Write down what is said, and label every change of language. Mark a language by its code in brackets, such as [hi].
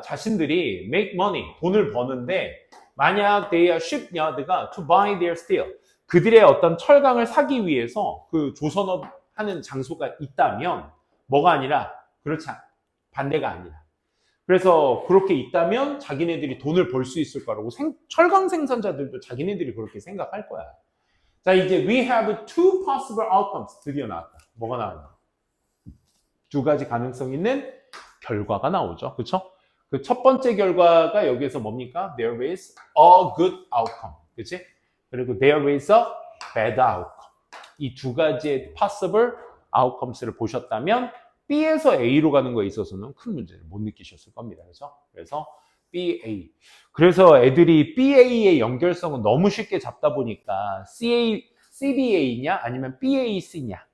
[ko] 자신들이 [en] make money, [ko] 돈을 버는데 만약 [en] they are shipyard [ko] 가 [en] to buy their steel, [ko] 그들의 어떤 철강을 사기 위해서 그 조선업 하는 장소가 있다면 뭐가 아니라 그렇지 않아. 반대가 아니라. 그래서 그렇게 있다면 자기네들이 돈을 벌 수 있을 거라고 철강 생산자들도 자기네들이 그렇게 생각할 거야. 자, 이제 [en] we have two possible outcomes. [ko] 드디어 나왔다. 뭐가 나왔나? 두 가지 가능성 있는 결과가 나오죠. 그렇죠? 그 첫 번째 결과가 여기에서 뭡니까? [en] There is a good outcome. [ko] 그렇지? 그리고 [en] there is a bad outcome. [ko] 이 두 가지의 [en] possible outcomes [ko] 를 보셨다면 B에서 A로 가는 거에 있어서는 큰 문제를 못 느끼셨을 겁니다. 그래서 BA. 그래서 애들이 BA의 연결성은 너무 쉽게 잡다 보니까 CBA냐 아니면 BAC냐.